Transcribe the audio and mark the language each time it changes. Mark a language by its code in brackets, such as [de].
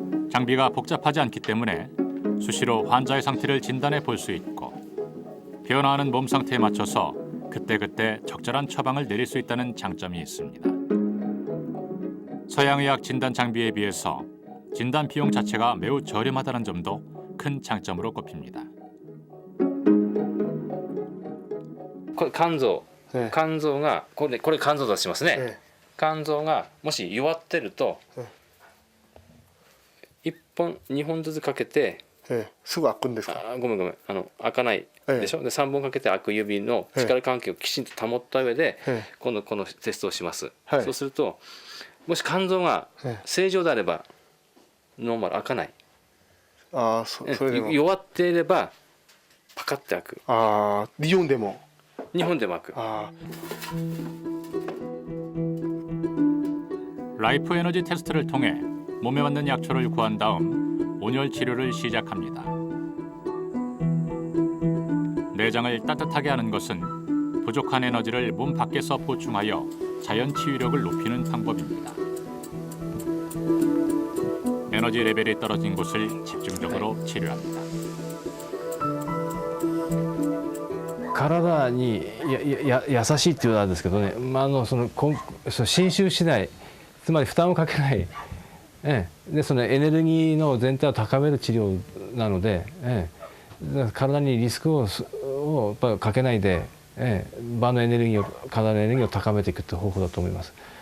[ko] 장비가 복잡하지 않기 때문에 수시로 환자의 상태를 진단해 볼 수 있고 변화하는 몸 상태에 맞춰서 그때그때 적절한 처방을 내릴 수 있다는 장점이 있습니다. 서양의학 진단 장비에 비해서 진단 비용 자체가 매우 저렴하다는 점도 큰 장점으로 꼽힙니다. [ja] これ肝臓、肝臓がこれ肝臓だとしますね。肝臓がもし弱ってると、1本2本ずつかけて、すぐ開くんですか？ごめん開かないでしょ。で3本かけて開く指の力関係をきちんと保った上で、今度このテストをします。そうするともし肝臓が正常であればノーマル開かない。それでも弱っていればパカッて開く。日本でも開く。 [ko] 라이프 에너지 테스트를 통해 몸에 맞는 약초를 구한 다음 온열 치료를 시작합니다. 내장을 따뜻하게 하는 것은 부족한 에너지를 몸 밖에서 보충하여 자연 치유력을 높이는 방법입니다. 에너지 레벨이 떨어진 곳을 집중적으로 치료합니다. [ja] 体に優しいっていうのはあるんですけどね、その侵襲しない、つまり負担をかけない、でそのエネルギーの全体を高める治療なので、体にリスクをやっぱりかけないで、場のエネルギーを体のエネルギーを高めていくという方法だと思います。